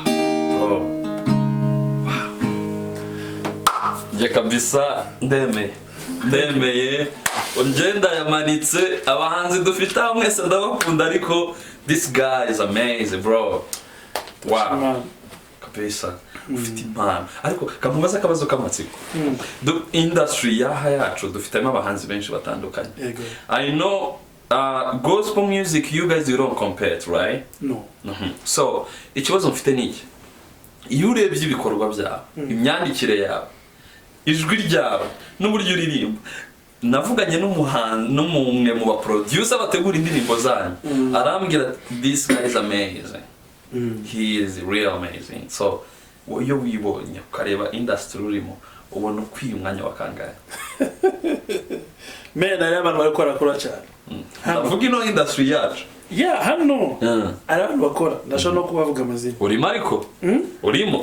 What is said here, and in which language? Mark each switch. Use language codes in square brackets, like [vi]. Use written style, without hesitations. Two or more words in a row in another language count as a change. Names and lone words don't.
[rw] kabisa ndeme ndemeye ngenda yamanitse abahanzi dufite mwese ndabakunda ariko [en] this guy is amazing bro. Wow. [rw] Kabisa ufite impano ariko kamubaza akabazo k'amatsiko. Industry yaha yacu dufitemo abahanzi benshi batandukanye. [en] I know gospel music you guys you don't compare it, right? No. [rw] So ikibazo mfite ni iki? Iyo urebye ibikorwa byawe, imyandikire yawe, ijwi ryawe n'uburyo uririmba, navuganye n'umuhanzi n'umwe mu ba producer bategura indirimbo zanyu, arambwira [en] this guy is amazing. He is real amazing. [rw] So iyo wibonye ukareba industry urimo ubona ukwiye umwanya wa kangahe? Man, ari abantu bari gukora cyane. Ndavuga ino industry yacu. Yeah, hano. Ari abantu bakora. Ndashaka no kubavuga amazina. Urimo ariko? Urimo?